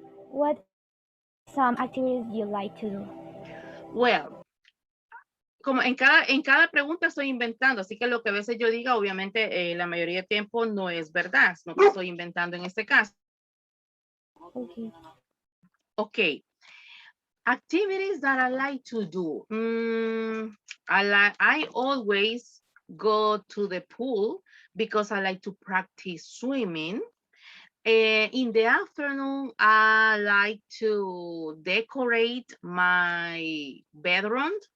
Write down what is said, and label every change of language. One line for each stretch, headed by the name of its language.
English: What are some activities you like to do?
Spanish: Well, como en cada pregunta estoy inventando, así que lo que a veces yo diga, obviamente, la mayoría del tiempo no es verdad, no que estoy inventando en este caso.
English: Okay. Okay. Activities that I like to do. I always go to the pool because I like to practice swimming. In the afternoon, I like to decorate my bedroom.